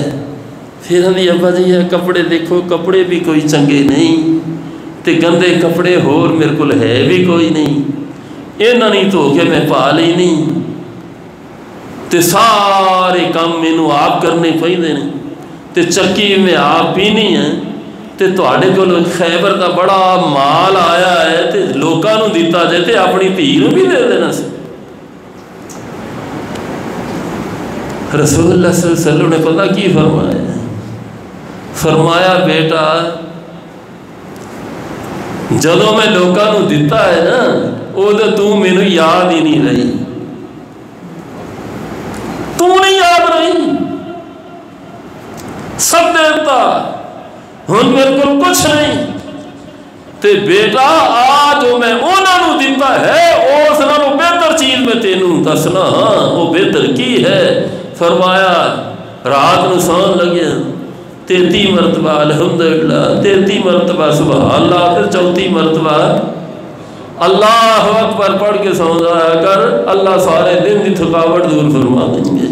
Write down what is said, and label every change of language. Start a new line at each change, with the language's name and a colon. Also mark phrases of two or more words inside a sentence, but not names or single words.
Punjabi: پھر ہمیں ابا جی یہ کپڑے دیکھو، کپڑے بھی کوئی چنگے نہیں تے گندے کپڑے ہور میرے کو ہے بھی کوئی نہیں، اینا نہیں تو کہ میں پا لی نہیں تے سارے کام مینوں آپ کرنے پہندے نے تے چکی میں آپ پینی ہے تے تواڈے کول خیبر دا بڑا مال آیا ہے تے لوکاں نوں دتا جائے تے اپنی دھی نوں بھی دے دینا سی. رسول اللہ
Arabic: صلی اللہ علیہ وسلم
Punjabi: نے پتہ کی فرمایا؟ فرمایا بیٹا جدوں میں لوکاں نوں دتا ہے نا ادو تو مینوں یاد ہی نہیں رہی، تو نہیں یاد رہی، سب دیتا ہن میرے کو کچھ نہیں تے بیٹا آج میں انہاں نوں دتا ہے اس نالوں بہتر چیز میں تینوں دسنا ہاں وہ بہتر کی ہے. فرمایا رات نوں سون لگے 33 مرتبہ الحمدللہ، 33 مرتبہ
Arabic: سبحان اللہ،
Punjabi: پھر 34 مرتبہ
Arabic: اللہ اکبر
Punjabi: پڑھ کے سو جایا کر، اللہ سارے دن کی تھکاوٹ دور فرما دیں گے.